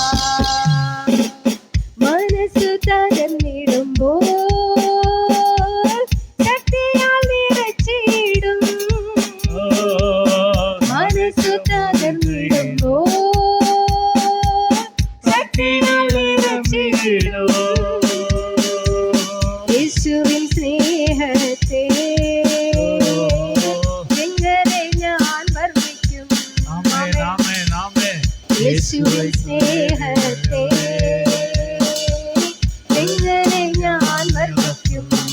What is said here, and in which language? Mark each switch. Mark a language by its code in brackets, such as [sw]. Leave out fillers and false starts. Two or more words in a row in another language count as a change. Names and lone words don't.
[ta] மனசு தகர்ந்திடும்போல் சக்தியால் நிறைச்சிடும். மனசு தகர்ந்திடும்போல் சக்தியால் நிறைச்சிடும். [ml] യേശുവിൻ സ്നേഹത്തെ എങ്ങനെ ഞാൻ വർണ്ണിക്കും. യേശുവിൻ സ്നേഹത്തെ എങ്ങനെ ഞാൻ വർണ്ണിക്കും.